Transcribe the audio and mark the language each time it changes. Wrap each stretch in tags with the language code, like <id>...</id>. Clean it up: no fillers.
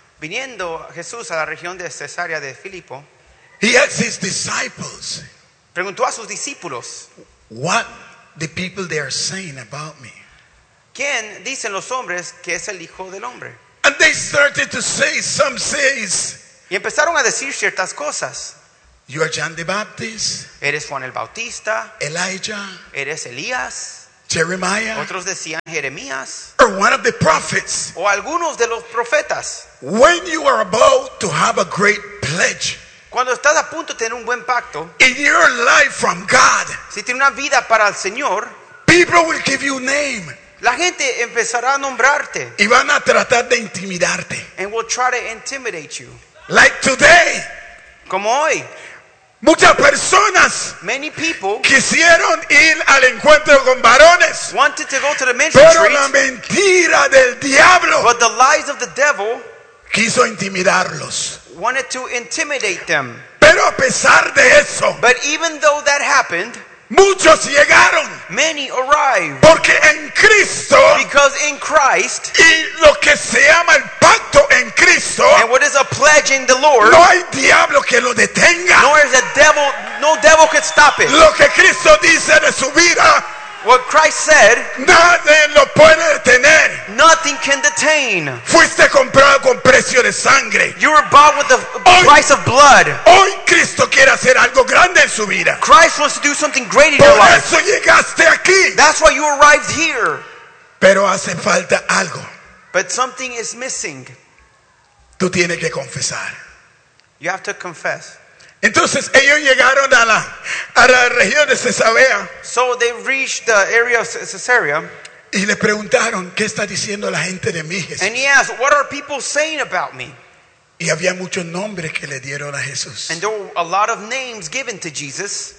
<es>Viniendo Jesús a la región de Cesarea de Filipo,</es> <en>he asked his disciples,</en> <es>preguntó a sus discípulos,</es> <en>what the people they are saying about me.</en> <es>¿Quién dicen los hombres que es el Hijo del Hombre?</es> <en>And they started to say, some says,</en> <es>y empezaron a decir ciertas cosas.</es> <en>You are John the Baptist.</en> <es>Eres Juan el Bautista.</es> <en>Elijah.</en> <es>Eres Elías.</es> <en>Jeremiah.</en> <es>Otros decían Jeremías.</es> <en>Or one of the prophets.</en> <es>O algunos de los profetas.</es> <en>When you are about to have a great pledge,</en> <es>cuando estás a punto de tener un buen pacto,</es> <en>in your life from God,</en> <es>si tienes una vida para el Señor,</es> <en>people will give you name.</en> <es>La gente empezará a nombrarte. Y van a tratar de intimidarte.</es> <en>And will try to intimidate you. Like today.</en> <es>Como hoy. Muchas personas,</es> <en>many people,</en> <es>quisieron ir al encuentro con varones.</es> <en>Wanted to go to the men's</en> <es>pero</es> <en>retreat,</en> <es>la mentira del diablo,</es> <en>but the lies of the devil,</en> <es>quiso intimidarlos.</es> <en>Wanted to intimidate them.</en> <es>Pero a pesar de eso,</es> <en>but even though that happened,</en> <es>muchos llegaron.</es> <en>Many arrived.</en> <es>Porque en Cristo,</es> <en>because in Christ,</en> <es>y lo que se llama el pacto en Cristo,</es> <en>and what is a pledge in the Lord,</en> <es>no hay diablo que lo detenga.</es> <en>Nor is a devil, no devil can stop it.</en> <es>Lo que Cristo dice de su vida,</es> <en>what Christ said,</en> <es>nadie lo puede detener.</es> <en>Nothing can detain.</en> <es>Fuiste comprado con precio de sangre.</es> <en>You were bought with the price of blood.</en> <es>Hoy Cristo quiere hacer algo grande en su vida.</es> <en>Christ wants to do something great in</en> <es>por</es> <en>your life.</en> <es>Por eso llegaste aquí.</es> <en>That's why you arrived here.</en> <es>Pero hace falta algo.</es> <en>But something is missing.</en> <es>Tú tienes que confesar.</es> <en>You have to confess.</en> <es>Entonces ellos llegaron a la región de Cesarea.</es> <en>So they reached the area of Caesarea.</en> <es>Y le preguntaron, ¿qué está diciendo la gente de mí, Jesús?</es> <en>And he asked, what are people saying about me?</en> <es>Y había muchos nombres que le dieron a Jesús.</es> <en>And there were a lot of names given to Jesus.</en>